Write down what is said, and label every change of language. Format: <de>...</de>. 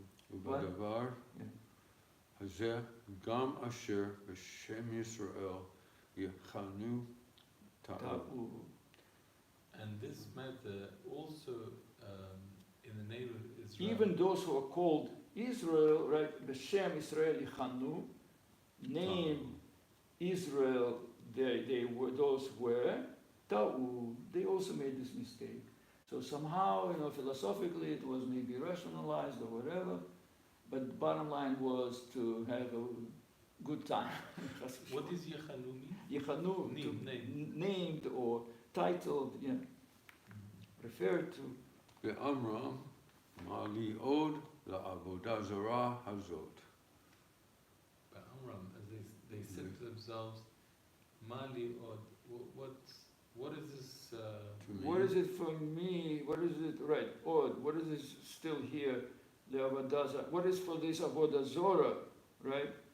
<he>ובדבר הזה גם אשר בשם ישראל יכנו טעו.</he> <en>And this matter also in the name of Israel. Even those who are called Israel, right? B'Shem Israel Yichanu, name Israel. They were those who were Ta'u. They also made this mistake. So somehow, philosophically, it was maybe rationalized or whatever. But the bottom line was to have a good time. What does Yechanu mean? Yechanu, named or titled, referred to.</en> <he>ואמרם, מה לי עוד לעבודה זרה הזאת.</he> <en>Amram, as they said to themselves, Mali od, what is this? What is it for me? What is it, right, od, what is this still here? What is for this avodah zora, right?</en>